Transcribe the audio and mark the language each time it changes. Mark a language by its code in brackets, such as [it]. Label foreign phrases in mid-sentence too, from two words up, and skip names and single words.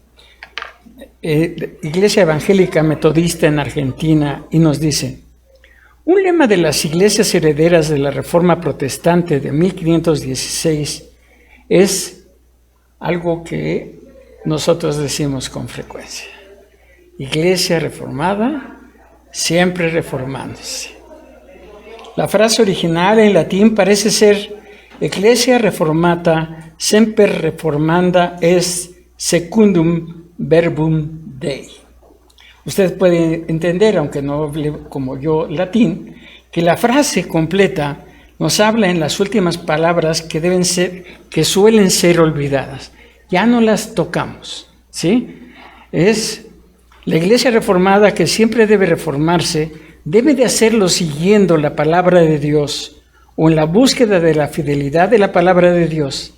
[es] Metodista en Argentina, y nos dice: un lema de las iglesias herederas de la Reforma Protestante de 1516 es algo que nosotros decimos con frecuencia: Iglesia reformada, siempre reformándose. La frase original en latín parece ser: [la] Ecclesia reformata semper reformanda est secundum verbum Dei. [es] Usted puede entender, aunque no hable como yo latín, que la frase completa nos habla en las últimas palabras que suelen ser olvidadas. Ya no las tocamos, ¿sí? Es la iglesia reformada, que siempre debe reformarse, debe de hacerlo siguiendo la palabra de Dios o en la búsqueda de la fidelidad de la palabra de Dios.